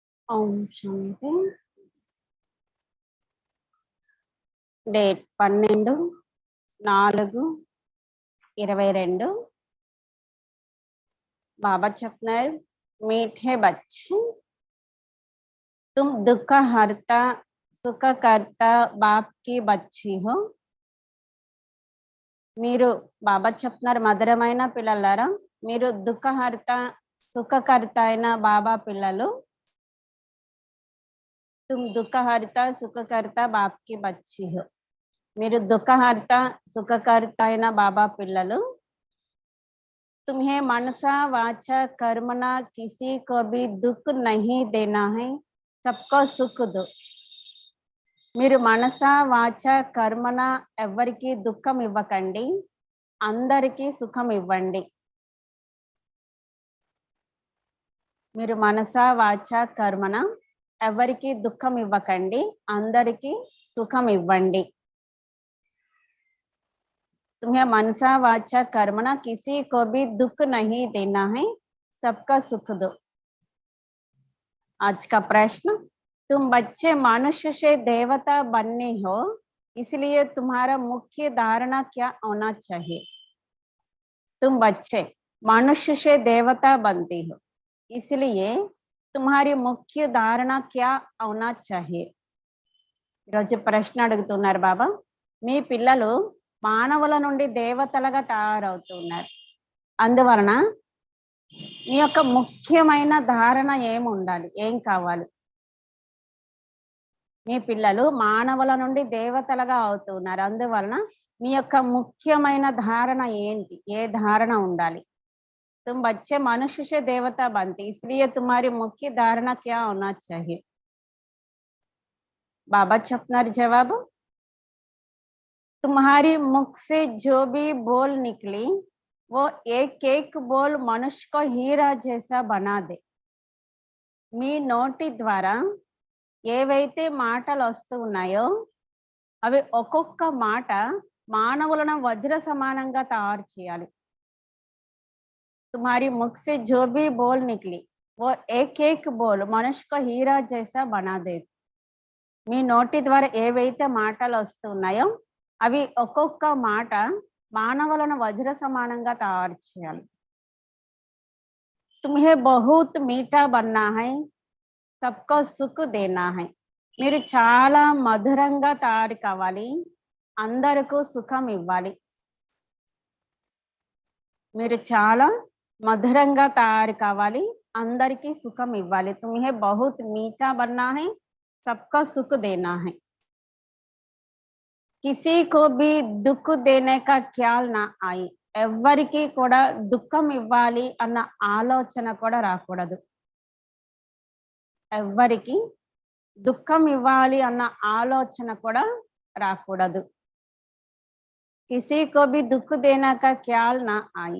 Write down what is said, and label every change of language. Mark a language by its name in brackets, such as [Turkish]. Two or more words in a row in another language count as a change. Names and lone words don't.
[Telugu] ఓం శాంతి. డేట్ 12/4/22. बाबा చెప్తున్నారు, [Hindi] मीठे बच्चे तुम दुख हरता सुख करता बाप की बच्ची हो. [Telugu] మీరు బాబా చెప్తున్నారు, మధురమైన పిల్లలారా, మీరు దుఃఖహర్త సుఖకర్త అయిన బాబా పిల్లలు. [Hindi] तुम दुःखहर्ता सुखकर्ता बाप की बच्ची हो. [Telugu] మీరు దుఃఖహర్త సుఖకర్త అయిన బాబా పిల్లలు. [Hindi] तुम्हें मनसा वाचा कर्मना किसी को भी दुख नहीं देना है, सबको सुख दो. [Telugu] మీరు మనస వాచ కర్మన ఎవరికి దుఃఖం ఇవ్వకండి, అందరికీ సుఖం ఇవ్వండి. మీరు మనస వాచ కర్మన ఎవరికి దుఃఖం ఇవ్వకండి, అందరికీ సుఖం ఇవ్వండి. [Hindi] तुम्हें मनसा वाचा कर्मना किसी को भी दुख नहीं देना है, सबका सुख दो. आज का प्रश्न, तुम बच्चे मनुष्य से देवता बनने हो, इसलिए तुम्हारा मुख्य धारणा क्या होना चाहिए. तुम बच्चे मनुष्य से देवता बनती हो, इसलिए तुम्हारी मुख्य धारणा क्या होना चाहिए. [Telugu] ఈరోజు ప్రశ్న అడుగుతున్నారు బాబా, మీ పిల్లలు మానవుల నుండి దేవతలుగా తయారవుతున్నారు, అందువలన మీ యొక్క ముఖ్యమైన ధారణ ఏమి ఉండాలి, ఏం కావాలి. మీ పిల్లలు మానవుల నుండి దేవతలుగా అవుతున్నారు, అందువలన మీ యొక్క ముఖ్యమైన ధారణ ఏంటి, ఏ ధారణ ఉండాలి. [Hindi] तुम बच्चे मनुष्य से देवता बनती, इसलिए तुम्हारी मुख्य धारणा क्या होना चाहिए. बाबा [Telugu] చెప్తున్నారు జవాబు, [Hindi] तुम्हारी मुख से जो भी बोल निकली वो एक एक बोल मनुष्य को हीरा जैसा बना दे. [Telugu] మీ నోటి ద్వారా ఏవైతే మాటలు వస్తూ ఉన్నాయో అవి ఒక్కొక్క మాట మానవులను వజ్ర సమానంగా తయారు చేయాలి. [Hindi] तुम्हारी मुख से जो भी बोल निकली वो एक एक बोल मनुष्य को हीरा जैसा बना दे. [Telugu] మీ నోటి ద్వారా ఏవైతే మాటలు వస్తున్నాయో అవి ఒక్కొక్క మాట మానవులను వజ్ర సమానంగా తయారు చేయాలి. [Hindi] तुम्हें बहुत मीठा बनना है, सबको सुख देना है. [Telugu] మీరు చాలా మధురంగా తయారు కావాలి, అందరికీ సుఖం ఇవ్వాలి. మీరు చాలా మధురంగా తయారు కావాలి, అందరికీ సుఖం ఇవ్వాలి. [Hindi] तुम्हें बहुत मीठा बनना है, सबको सुख देना है. किसी को भी दुख देने का ख्याल ना आए. [Telugu] ఎవరికి కూడా దుఃఖం ఇవ్వాలి అన్న ఆలోచన కూడా రాకూడదు. ఎవరికి దుఃఖం ఇవ్వాలి అన్న ఆలోచన కూడా రాకూడదు. [Hindi] किसी को भी दुख देने का ख्याल ना आए.